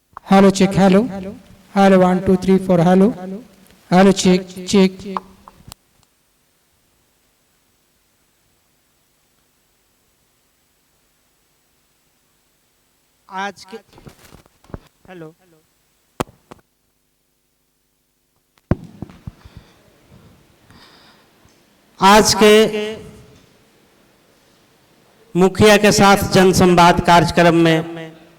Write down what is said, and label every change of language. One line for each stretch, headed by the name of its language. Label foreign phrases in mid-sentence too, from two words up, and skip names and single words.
English: Hello, check, hello. Hello, 1, 2, 3, 4, hello. Hello, check, check.
Hindi: आज के हेलो आज के मुखिया के साथ जनसंवाद कार्यक्रम में